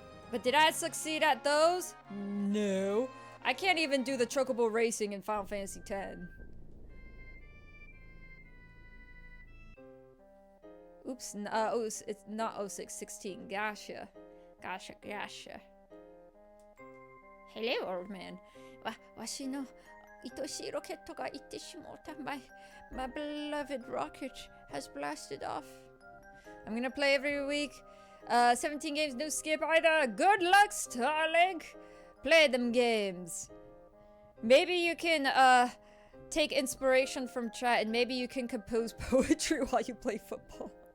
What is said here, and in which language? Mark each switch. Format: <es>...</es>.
<en>But did I succeed at those? No. I can't even do the chocobo racing in Final Fantasy X. Oops, it's not 06, 16. Gotcha. Gotcha. Hello, old man.</en> <ja>わしの愛しい rocket が行ってしまった.</ja> <en>My beloved rocket has blasted off. I'm gonna play every week. 17 games, no skip either. Good luck, Starlink. Play them games. Maybe you can take inspiration from chat, and maybe you can compose poetry while you play football.</en>